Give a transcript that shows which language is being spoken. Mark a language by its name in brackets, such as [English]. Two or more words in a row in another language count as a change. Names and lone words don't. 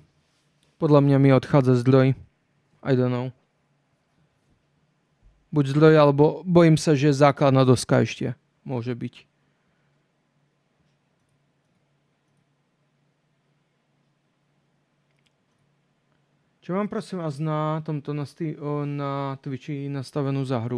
[Slovak] Podľa mňa mi odchádza zdroj. [English] I don't know. [Slovak] Buď zdroj, alebo bojím sa, že základná doska ešte môže byť. Čo mám prosím vás na tomto na Twitchi nastavenú za hru?